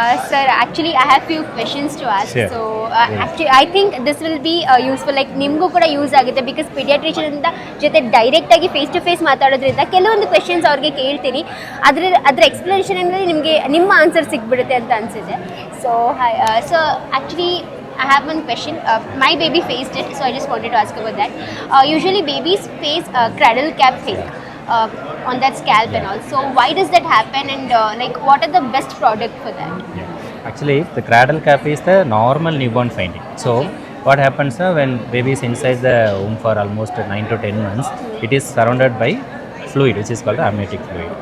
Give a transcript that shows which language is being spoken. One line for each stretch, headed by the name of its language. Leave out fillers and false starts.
English: Sir, actually I have few questions to ask. Sure. So actually I think this will be useful, like
Kannada: ನಿಮಗೂ ಕೂಡ use ಆಗುತ್ತೆ. Because paediatrician ಅಂತ ಜೊತೆ ಡೈರೆಕ್ಟಾಗಿ face to face ಮಾತಾಡೋದ್ರಿಂದ ಕೆಲವೊಂದು questions ಅವ್ರಿಗೆ ಕೇಳ್ತೀನಿ, ಅದ್ರ ಎಕ್ಸ್ಪ್ಲನೇಷನ್ ಅಂದರೆ ನಿಮಗೆ ನಿಮ್ಮ ಆನ್ಸರ್ ಸಿಕ್ಬಿಡುತ್ತೆ ಅಂತ ಅನಿಸುತ್ತೆ.
English: So so actually I have one question. My baby faced it, so I just wanted to ask about that. Usually babies face cradle cap thing on that scalp and all. So why does that happen, and like what are the best product for that? Actually, the cradle cap is the normal newborn finding. So, what happens when baby is inside the womb for almost 9 to 10 months, it is surrounded by fluid, which is called amniotic fluid.